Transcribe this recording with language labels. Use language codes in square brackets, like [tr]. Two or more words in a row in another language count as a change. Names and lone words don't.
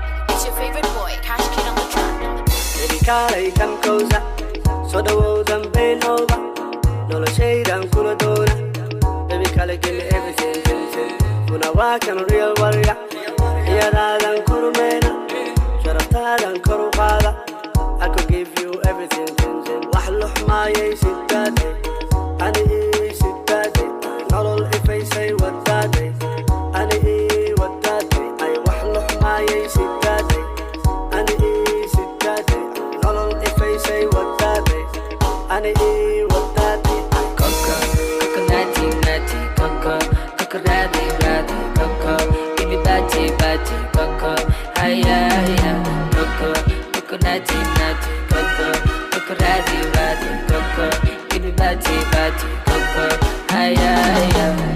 [en] It's your favorite boy, Cash Kid on the track. Baby, [so] kaalay kan kowsa, soo dhawow dambaynowba, noloshaydan kula doona. [en] Baby, kaalay give me everything, thing, thing. [so] Kuna waa kan [en] real warrior, [so] iyadaadan kurmayna, sharaftaadan kor u qaada. [en] I could give you everything, thing, thing. [so] Wax lux maayay sidaade, ani ii sidaade, nolol ifaysay wadaade, ani ii wadaade, ay wax lux maayay sidaade, ani ii sidaade, nolol ifaysay wadaade, ani ii wadaade. [en] Coco, Coco Natty, Natty, Coco, Coco Ratty, Ratty, Coco, give me batty, batty, Coco, ay, ay, ay. Coco, Coco Natty, Natty, Coco, Coco Ratty, Ratty, Coco, give me batty, batty, Coco, ay, ay, ay.